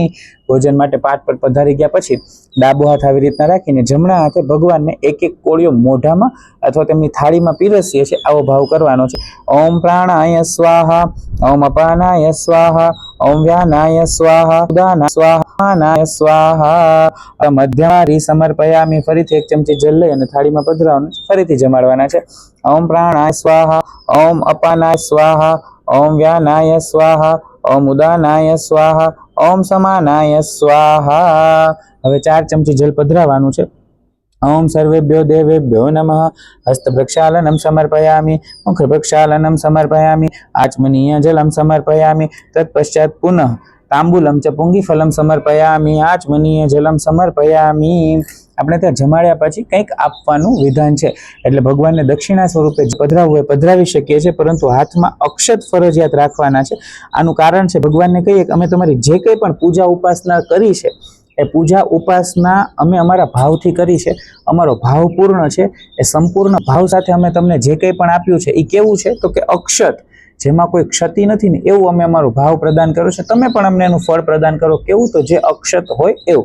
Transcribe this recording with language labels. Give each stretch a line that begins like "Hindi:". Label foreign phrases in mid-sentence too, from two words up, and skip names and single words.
Gujarati: ભોજન માટે પાટ પર પધારી ગયા પછી ડાબો હાથ આવી રીતના રાખીને જમણા હાથે ભગવાનને એક એક કોળિયો મોઢામાં અથવા તેમની થાળીમાં પીરસીએ છીએ આવો ભાવ કરવાનો છે।
Sanskrit: ओम प्राणाय स्वाहा ओम अपानाय स्वाहा ओम व्यानाय स्वाहा उदानाय स्वाहानाय स्वाहा। मध्यमारी समर्पयामि
Gujarati: ફરીથી એક ચમચી જલ લઈ અને થાળીમાં પધરાવવાનું ફરીથી જમાડવાના છે।
Sanskrit: ओम प्राणाय स्वाहा ओम अपानाय स्वाहा ओम व्यानाय स्वाहा ओम उदानाय स्वाहा ओम समानाय स्वाहा।
Gujarati: હવે 4 ચમચી જલ પધરાવવાનું છે।
Sanskrit: ओम सर्वेभ्यो देवेभ्यो नमः हस्त प्रक्षालनम समर्पयामि मुख प्रक्षालनम समर्पयामि आचमनीय जलम समर्पयामि तत्पश्चात पुनः तांबूलम च पुंगीफलम समर्पयामि आचमनीय जलम समर्पयामि।
Gujarati: આપણે ત્યાં જમાડ્યા પછી કંઈક આપવાનું વિધાન છે એટલે ભગવાનને દક્ષિણા સ્વરૂપે પધરાવવું હોય પધરાવી શકીએ છીએ પરંતુ હાથમાં અક્ષત ફરજિયાત રાખવાના છે। આનું કારણ છે ભગવાનને કહીએ કે અમે તમારી જે કંઈ પણ પૂજા ઉપાસના કરી છે એ પૂજા ઉપાસના અમે અમારા ભાવથી કરી છે, અમારો ભાવ પૂર્ણ છે, એ સંપૂર્ણ ભાવ સાથે અમે તમને જે કંઈ પણ આપ્યું છે એ કેવું છે તો કે અક્ષત, જેમાં કોઈ ક્ષતિ નથી ને એવું અમે અમારો ભાવ પ્રદાન કર્યો છે, તમે પણ અમને એનું ફળ પ્રદાન કરો કેવું તો જે અક્ષત હોય એવું।